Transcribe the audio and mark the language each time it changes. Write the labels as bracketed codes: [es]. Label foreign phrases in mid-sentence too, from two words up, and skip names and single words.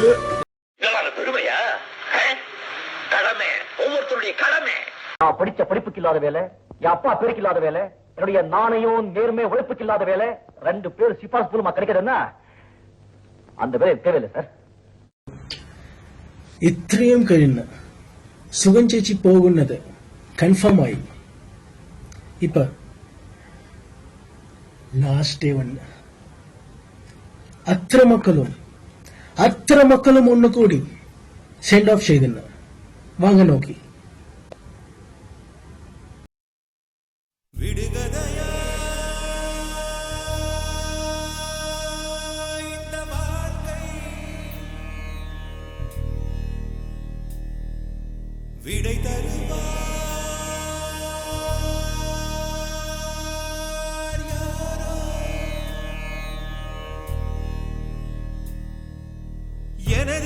[ta] பெருமையா? கடமை, ஒவ்வொருத்தருடைய கடமை. நான் படிச்ச படிப்புக்கு இல்லாத வேலை, என் அப்பா பேருக்கு இல்லாத வேலை, என்னுடைய நாணயம் நேர்மை உழைப்புக்கு இல்லாத வேலை, 2 பேர் சிபாஸ் மூலமா கிடைக்கிறதுன்னா அந்த வேலை தேவையில்லை சார். [ml] ഇത്രയും കഴിഞ്ഞ് സുഖം ചേച്ചി പോകുന്നത് കൺഫേം ആയി. ഇപ്പൊ ലാസ്റ്റ് ഡേ വന്ന് അത്ര മക്കളും ഒന്നുകൂടി സെൻഡ് ഓഫ് ചെയ്തിരുന്നു. വാങ്ങ നോക്കി. [ta] விடை தருவார் யாரோ எனது